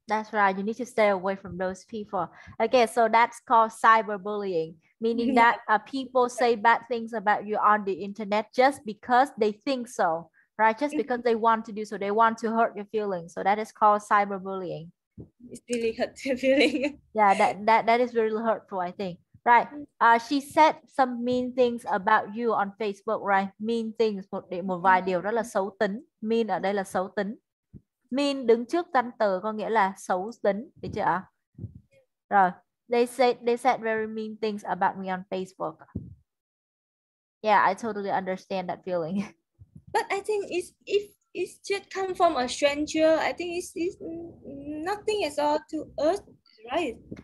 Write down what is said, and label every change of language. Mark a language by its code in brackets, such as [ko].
[en] That's right. You need to stay away from those people. Okay, so that's called cyberbullying, meaning that people say bad things about you on the internet just because they think so, right? Just because they want to do so, they want to hurt your feelings. So that is called cyberbullying. It's really hurt your feeling. Yeah, that is really hurtful, I think. Right. She said some mean things about you on Facebook, right? [vi] Mean things, một vài điều rất là xấu tính. Mean ở đây là xấu tính. Mean đứng trước danh từ có nghĩa là xấu tính, được chưa ạ? [en] Rồi, they said very mean things about me on Facebook. Yeah, I totally understand that feeling. But I think if it's just come from a stranger, I think it's nothing at all to us, right?